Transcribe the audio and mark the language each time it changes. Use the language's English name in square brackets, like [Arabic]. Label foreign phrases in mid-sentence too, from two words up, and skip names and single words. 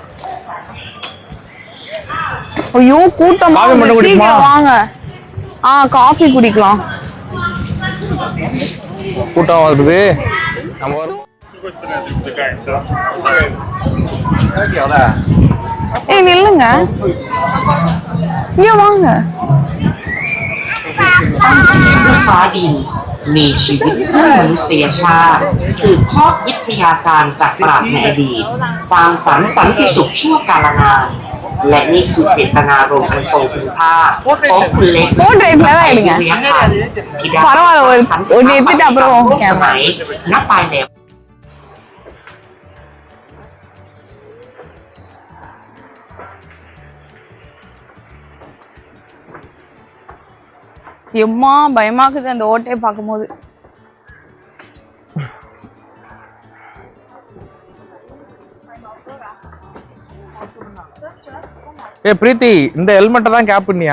[Tamil] ஐயோ கூட்டமா, சீக்கிரம் வாங்க. காஃபி குடிக்கலாம். கூட்டம் வருது. நம்ம ஏய் நில்லுங்க, இங்க வாங்க. [Thai] ฟ้าดินมีชีวิตเพื่อมนุษยชาติสืบทอดวิทยาการจากปราชญ์ในอดีตสร้างสรรค์สันติสุขชั่วกาลนานและนี่คือเจตนารมณ์อันทรงคุณค่าของคุณเล็กที่ได้สรรสร้างปฏิบัติการร่วมสมัยณปลายแนว [Tamil] எம்மா பயமாக்குது அந்த ஓட்டையை பார்க்கும்போது. பிரீத்தி, இந்த ஹெல்மெட்டை தான் கேப் பண்ணியா?